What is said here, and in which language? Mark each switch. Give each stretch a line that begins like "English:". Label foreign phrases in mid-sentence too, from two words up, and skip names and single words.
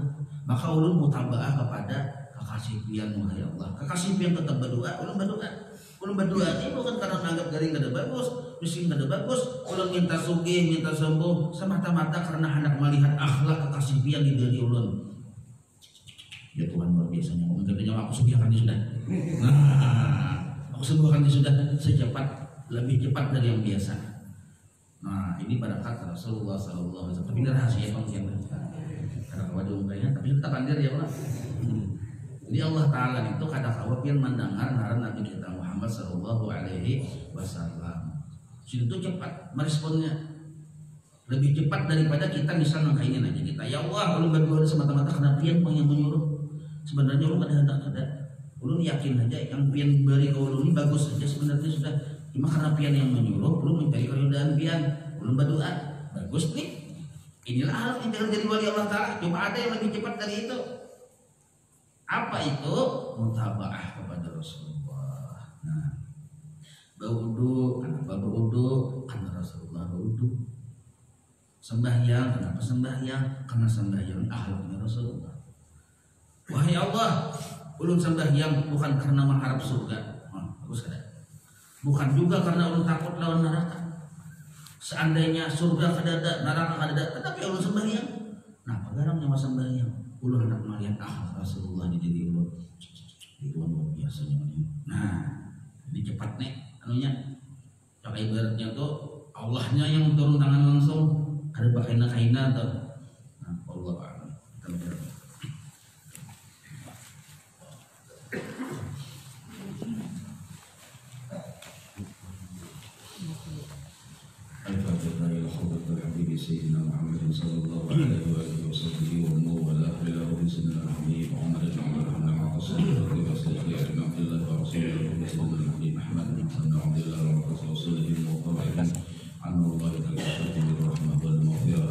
Banjar: Maka ulun mutabaah kepada kekasih pian wahai Allah. Kekasih pian tetap berdoa, ulun berdoa. Ulun berdoa ini bukan karena menganggap garing kada bagus, miskin kada bagus, ulun minta sugih, minta sembuh semata-mata karena hendak melihat akhlak kekasih pian di diri ulun. Ya Tuhan luar biasanya, mungkin aku sugihkan dia sudah. Nah, aku sembuhkan dia sudah secepat, lebih cepat dari yang biasa. Nah, ini pada kata Rasulullah SAW. Tapi ini rahasia penting. Karena waduh kayaknya, tapi tetap andir ya Allah. Jadi Allah Ta'ala itu kada khawatir mendengar ngaran Nabi kita Muhammad
Arabic: Sallallahu Alaihi Wasallam.
Banjar: Situ cepat meresponnya, lebih cepat daripada kita misalnya kayak aja kita. Ya Allah, ulun berdoa semata-mata karena pian yang menyuruh. Sebenarnya ulun kada. Ulun yakin aja yang pian beri ke ulun ini bagus saja sebenarnya sudah. Cuma karena pian yang menyuruh, ulun mencari keridaan pian. ulun berdoa. Bagus nih. Inilah hal yang jadi wali Allah Ta'ala. Coba ada yang lebih cepat dari itu. Apa itu? Mutabaah kepada Rasulullah. Nah, berwudu, kenapa berwudu? Karena Rasulullah berwudu. Sembahyang, kenapa sembahyang? Karena sembahyang akhlaknya Rasulullah. Wahai Allah, ulun sembahyang bukan karena mengharap surga. Bagus kada? Bukan juga karena ulun takut lawan neraka. Seandainya surga kadada, neraka kadada, tetapi ulun sembahyang. Nah, pagarang nyawa sembahyang. Ulun hendak melihat Rasulullah di diri ulun. Itu luar biasanya. Nah, ini cepat nih anunya. Pakai ibaratnya tuh Allahnya yang turun tangan langsung. Ada pakai kaina tuh. Nah,
Arabic: Allah a'lam. الفاتحة إلى حضرة الحبيب سيدنا محمد صلى الله عليه وآله وصحبه ومن والاه إلى روح سيدنا الحبيب عمر بن عبد الرحمن العاصم رضي الله عنه عبد الله ورسوله سيدنا الحبيب أحمد بن عبد الله ورسوله الموفق عن الله تعالى بالرحمة والمغفرة.